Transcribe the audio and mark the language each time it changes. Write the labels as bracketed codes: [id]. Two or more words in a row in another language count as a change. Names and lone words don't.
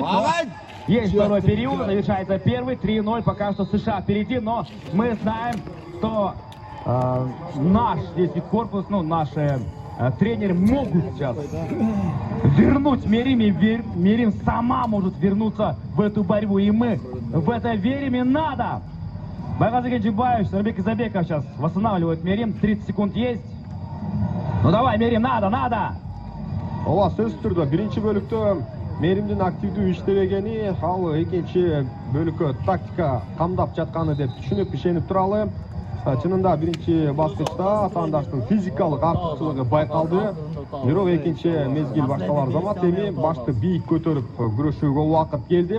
[ru] Но есть второй период, завершается первый, 3-0, пока что США впереди, но мы знаем, что наш весь корпус, ну, наши тренеры могут сейчас вернуть Мерим, и Мерим сама может вернуться в эту борьбу, и мы в это верим, и надо. Байғазы Кенжебаев, Сарбек Изабеков сейчас восстанавливает Мерим, 30 секунд есть. Ну давай, Мерим, надо! [ky] Ооба, сөзсүз түрдө биринчи бөлүктө Меримдин активдүү иштебегени, ал экинчи бөлүккө тактика камдап жатканы деп түшүнүп ишенип туралы. Чынында биринчи баскычта атаандаштын физикалык артыкчылыгы байкалды. Бирок экинчи мезгил башталар замат эми башты бийик көтөрүп күрөшүүгө убакыт келди.